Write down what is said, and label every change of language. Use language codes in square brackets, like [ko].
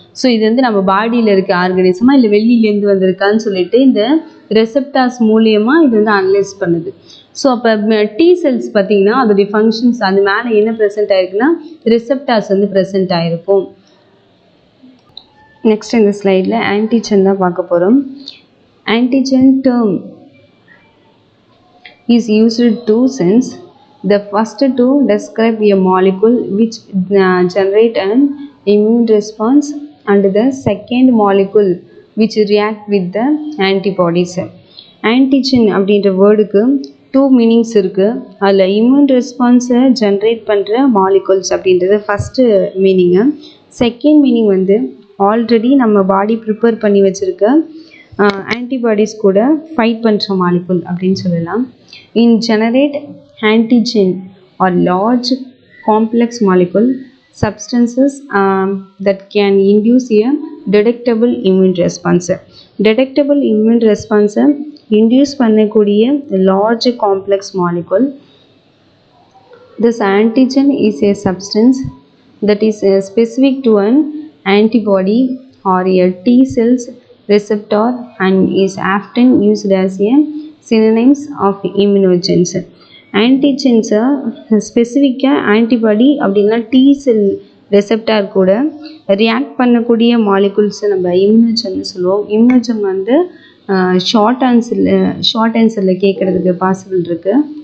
[ta] So இது வந்து நம்ம பாடியில் இருக்க ஆர்கனிசமா இல்லை வெளியிலேருந்து வந்திருக்கான்னு சொல்லிட்டு இந்த ரெசப்டார்ஸ் மூலயமா இது வந்து அனலைஸ் பண்ணுது. ஸோ அப்போ டி செல்ஸ் பார்த்திங்கன்னா அதோடைய ஃபங்க்ஷன்ஸ் அது மேலே என்ன ப்ரெசென்ட் ஆகிருக்குன்னா ரெசப்டார்ஸ் வந்து ப்ரெசென்ட் ஆகிருக்கும். நெக்ஸ்ட் இந்த ஸ்லைடில் ஆன்டிஜன் தான் பார்க்க போகிறோம். [en] Antigen term is used in two sense. The first to describe a molecule which generate an immune response, and the second molecule which react with the antibodies. [ta] Antigen அப்படின்ற வேர்டுக்கு two meanings இருக்குது. அதில் immune ரெஸ்பான்ஸை generate பண்ணுற molecules அப்படின்றது first meaning. Second meaning வந்து already நம்ம பாடி prepare பண்ணி வச்சுருக்க ஆன்டிபாடிஸ் கூட ஃபைட் பண்ணுற மாலிகுல் அப்படின்னு சொல்லலாம். [en] In generate antigen or large complex molecule substances that can induce a detectable immune response. Detectable immune response induce [ta] பண்ணக்கூடிய [en] large complex molecule. This antigen is a substance that is specific to an antibody or a T cells receptor and is often used as a synonyms of immunogens. [ta] Antigens ஸ்பெசிஃபிக்காக antibody அப்படின்னா D செல் receptor கூட react பண்ணக்கூடிய மாலிகுல்ஸை நம்ம இம்யூனோஜன் சொல்லுவோம். இம்யூனோஜன் வந்து short ஆன்சரில் கேட்குறதுக்கு possible இருக்குது.